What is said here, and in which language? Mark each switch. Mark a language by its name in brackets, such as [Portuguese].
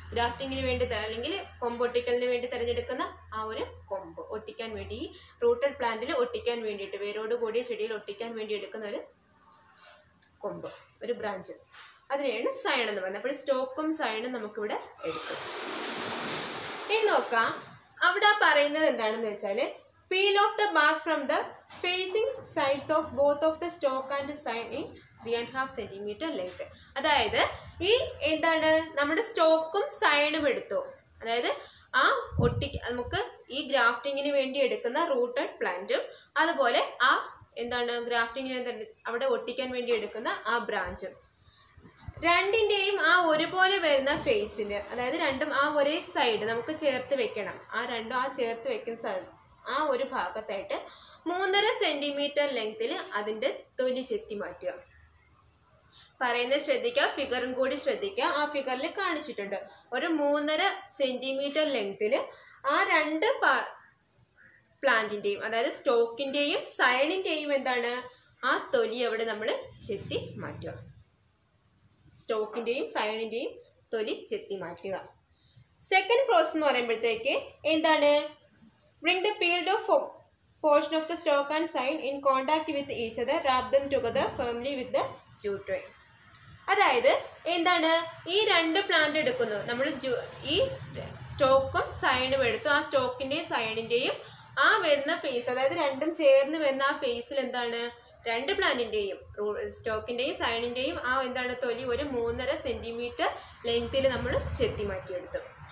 [Malayalam] ഗ്രാഫ്റ്റിങ്ങിന് വേണ്ടി അല്ലെങ്കിൽ കൊമ്പൊട്ടിക്കലിന് വേണ്ടി തിരഞ്ഞെടുക്കുന്ന ആ ഒരു കൊമ്പ് ഒട്ടിക്കാൻ വേണ്ടി, ഈ റൂട്ടഡ് പ്ലാന്റിൽ ഒട്ടിക്കാൻ വേണ്ടിയിട്ട്, വേരോട് കൂടിയ ചെടിയിൽ ഒട്ടിക്കാൻ വേണ്ടി എടുക്കുന്ന ഒരു കൊമ്പ്, ഒരു ബ്രാഞ്ച്, അതിനെയാണ് സൈൺ എന്ന് പറയുന്നത്. അപ്പോൾ സ്റ്റോക്കും സൈണും നമുക്കിവിടെ എടുക്കും. ഇനി നോക്കാം, അവിടെ പറയുന്നത് എന്താണെന്ന് വെച്ചാൽ [English] peel off the bark from the facing sides of both of the stalk and sign in 3.5 cm length. [Malayalam] അതായത് ഈ എന്താണ് നമ്മുടെ സ്റ്റോക്കും സൈണും എടുത്തു, അതായത് ആ നമുക്ക് ഈ ഗ്രാഫ്റ്റിങ്ങിന് വേണ്ടി എടുക്കുന്ന റൂട്ടഡ് പ്ലാന്റും അതുപോലെ ആ എന്താണ് ഗ്രാഫ്റ്റിങ്ങിന് അവിടെ ഒട്ടിക്കാൻ വേണ്ടി എടുക്കുന്ന ആ ബ്രാഞ്ചും, 2ന്റെയും ആ ഒരുപോലെ വരുന്ന ഫേസിന്, അതായത് 2ഉം ആ ഒരേ സൈഡ് നമുക്ക് ചേർത്ത് വെക്കണം. ആ 2ഉം ആ ചേർത്ത് വെക്കുന്ന ആ ഒരു ഭാഗത്തായിട്ട് 3.5 cm ലെങ്ത്തിൽ അതിൻ്റെ തൊലി ചെത്തി മാറ്റുക. പറയുന്നത് ശ്രദ്ധിക്കുക, ഫിഗറും കൂടി ശ്രദ്ധിക്കുക. ആ ഫിഗറിൽ കാണിച്ചിട്ടുണ്ട് ഒരു 3.5 cm ലെങ്ത്തിൽ ആ 2 പ്ലാന്റിൻ്റെയും, അതായത് സ്റ്റോക്കിൻ്റെയും സൈണിൻ്റെയും എന്താണ് ആ തൊലി അവിടെ നമ്മൾ ചെത്തി മാറ്റുക. സ്റ്റോക്കിൻ്റെയും സൈണിൻ്റെയും തൊലി ചെത്തി മാറ്റുക. സെക്കൻഡ് പ്രോസസ് എന്ന് പറയുമ്പോഴത്തേക്ക് എന്താണ്, [English] bring the peeled off portion of the stalk and sign in contact with each other, wrap them together firmly with the jute twine. [Malayalam] അതായത് എന്താണ്, ഈ 2 പ്ലാന്റ് എടുക്കുന്നു നമ്മൾ, ഈ സ്റ്റോക്കും സൈണും എടുത്തു. ആ സ്റ്റോക്കിൻ്റെയും സൈണിൻ്റെയും ആ വരുന്ന ഫേസ്, അതായത് 2ഉം ചേർന്ന് വരുന്ന ആ ഫേസിൽ എന്താണ് 2 പ്ലാന്റിൻ്റെയും സ്റ്റോക്കിൻ്റെയും സൈണിൻ്റെയും ആ എന്താണ് തൊലി ഒരു 3.5 cm ലെങ്ത്തിൽ നമ്മൾ ചെത്തി മാറ്റിയെടുത്തു.